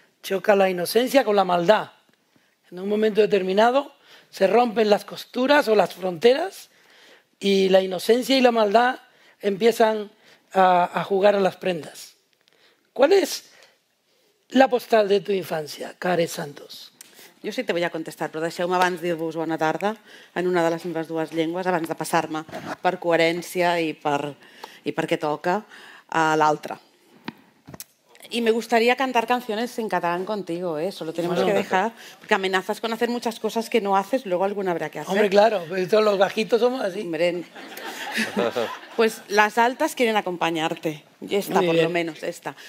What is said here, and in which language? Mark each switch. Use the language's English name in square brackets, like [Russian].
[Spanish] Choca la inocencia con la maldad. En un momento determinado se rompen las costuras o las fronteras y la inocencia y la maldad empiezan a jugar a las prendas. ¿Cuál es la postal de tu infancia, Care Santos? [Catalan] Jo [Spanish] sí te voy a contestar, [Catalan] però deixeu-me abans dir-vos bona tarda en una de les meves dues llengües, abans de passar-me per coherència i perquè toca a l'altra. [Spanish] Y me gustaría cantar canciones en catalán contigo, ¿eh? Solo tenemos que dejar, porque amenazas con hacer muchas cosas que no haces, luego alguna habrá que hacer. Hombre, claro, pues todos los bajitos somos así. Hombre, pues las altas quieren acompañarte, y esta por lo menos, esta.